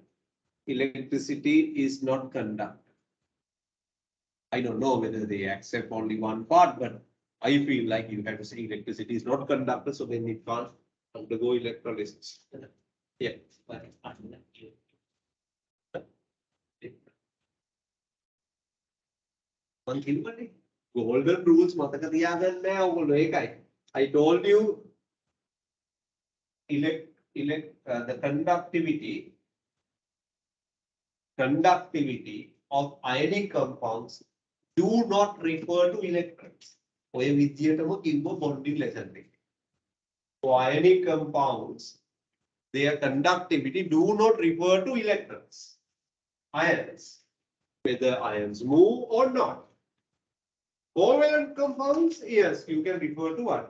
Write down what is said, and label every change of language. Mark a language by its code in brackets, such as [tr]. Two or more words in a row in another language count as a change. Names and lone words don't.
[en] Electricity is not conducted. I don't know whether they accept only one part, but I feel like you have to say electricity is not conducted, so then it can't undergo electrolysis. [si] Yeah. [en] Golden rules [si] මතක තියාගන්න නෑ ඔයගොල්ලෝ ඒකයි. [en] I told you the conductivity of ionic compounds do not refer to electrons. [si] ඔය විදියටම කිව්ව [en] bonding lesson [si] එක. [en] For ionic compounds, their conductivity do not refer to electrons. Ions, whether ions move or not. Covalent compounds, yes, you can refer to what?